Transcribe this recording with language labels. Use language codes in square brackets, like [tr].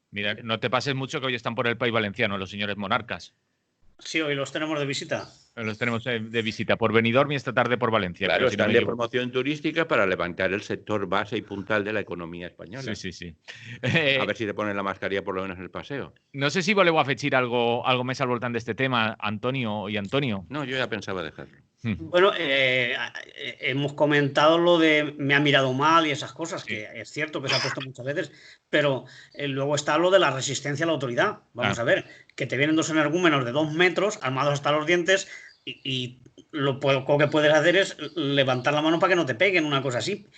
[es] Mira, no te pases mucho que hoy están por el país valenciano los señores monarcas. Sí, hoy los tenemos de visita. Los tenemos de visita por Benidorm y esta tarde por Valencia. Claro, Si no están de promoción turística para levantar el sector base y puntal de la economía española. Sí. A ver si le ponen la mascarilla por lo menos en el paseo. [ca] No sé si voleu afegir algo més al voltant d'este tema, Antonio y Antonio. [es] No, yo ya pensaba dejarlo. Bueno, hemos comentado lo de me ha mirado mal y esas cosas, que es cierto que se ha puesto muchas veces, pero luego está lo de la resistencia a la autoridad. Vamos a ver, que te vienen dos energúmenos de 2 metros, armados hasta los dientes, y lo poco que puedes hacer es levantar la mano para que no te peguen, una cosa así.